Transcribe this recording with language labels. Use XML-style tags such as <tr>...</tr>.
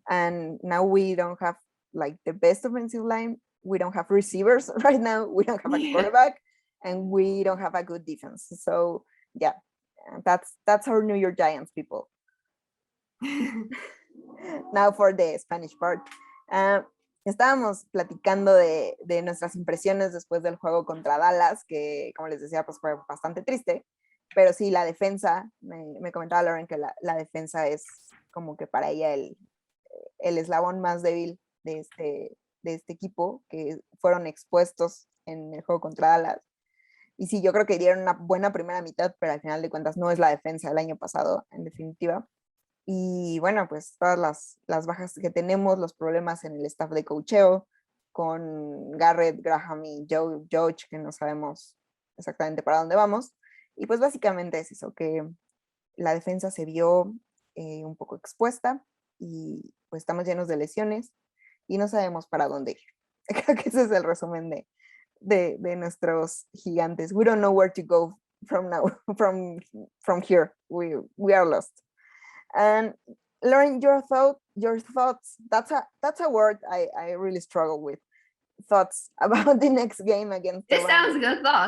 <en>And now we don't have like the best offensive line. We don't have receivers right now. We don't have a quarterback, and we don't have a good defense. So yeah, that's our New York Giants, people. Now for the Spanish part.</en> <es>Estábamos platicando de nuestras impresiones después del juego contra Dallas, que como les decía, pues fue bastante triste, pero sí, la defensa, me comentaba Lauren que la defensa es como que para ella el eslabón más débil de este equipo, que fueron expuestos en el juego contra Dallas. Y sí, yo creo que dieron una buena primera mitad, pero al final de cuentas no es la defensa del año pasado, en definitiva. Y bueno, pues todas las bajas que tenemos, los problemas en el staff de coacheo, con Garrett, Graham y George, que no sabemos exactamente para dónde vamos. Y pues básicamente es eso, que la defensa se vio un poco expuesta y pues estamos llenos de lesiones y no sabemos para dónde ir. Creo que ese es el resumen de nuestros gigantes.</es> <en>We don't know where to go from now, from here. We are lost. And Lauren, your thoughts. That's a word I really struggle with. Thoughts about the next game against the It sounds good.</en>